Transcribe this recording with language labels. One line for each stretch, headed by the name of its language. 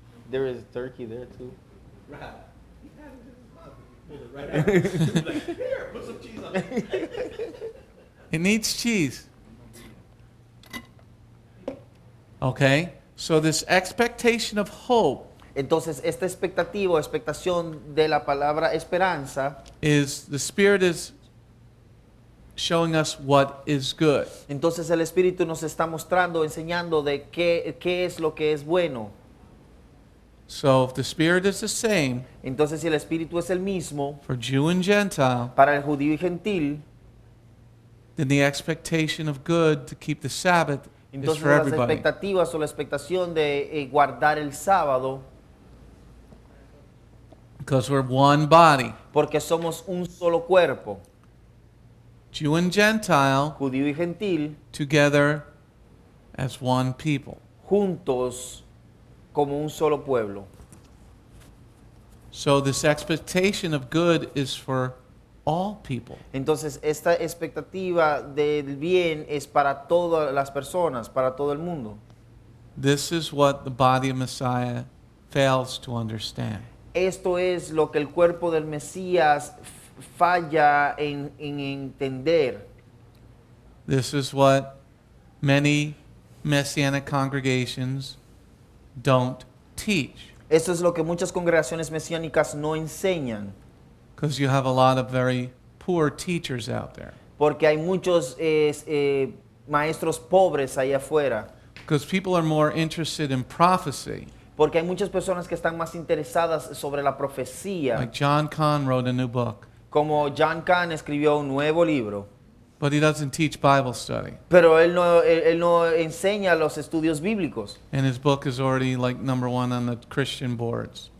English: There is turkey there too. Here, put some cheese on it. It needs cheese. Okay? So this expectation of hope
Spanish: Entonces, esta expectativa o expectación de la palabra esperanza,
English: is the Spirit is showing us what is good.
Spanish: entonces el Espíritu nos está mostrando, enseñando de qué es lo que es bueno.
English: So if the Spirit is the same
Spanish: Entonces, si el Espíritu es el mismo
English: for Jew and Gentile,
Spanish: para el judío y gentil,
English: then the expectation of good to keep the Sabbath is
Spanish: entonces
English: for
Spanish: las
English: everybody.
Spanish: expectativas o la expectación de guardar el sábado,
English: Because we're one body.
Spanish: porque somos un solo cuerpo,
English: Jew and Gentile
Spanish: judío y gentil,
English: together as one people.
Spanish: juntos como un solo pueblo.
English: So this expectation of good is for all people.
Spanish: Entonces, esta expectativa del bien es para todas las personas, para todo el mundo.
English: This is what the body of Messiah fails to understand.
Spanish: Esto es lo que el cuerpo del Mesías falla en entender.
English: This is what many Messianic congregations don't teach.
Spanish: Esto es lo que muchas congregaciones mesiánicas no enseñan,
English: Because you have a lot of very poor teachers out there.
Spanish: porque hay muchos maestros pobres ahí afuera,
English: Because people are more interested in prophecy.
Spanish: porque hay muchas personas que están más interesadas sobre la profecía,
English: Like John Kahn wrote a new book,
Spanish: como John Kahn escribió un nuevo libro,
English: but he doesn't teach Bible study.
Spanish: pero él no enseña los estudios bíblicos.
English: And his book is already like number 1 on the Christian boards.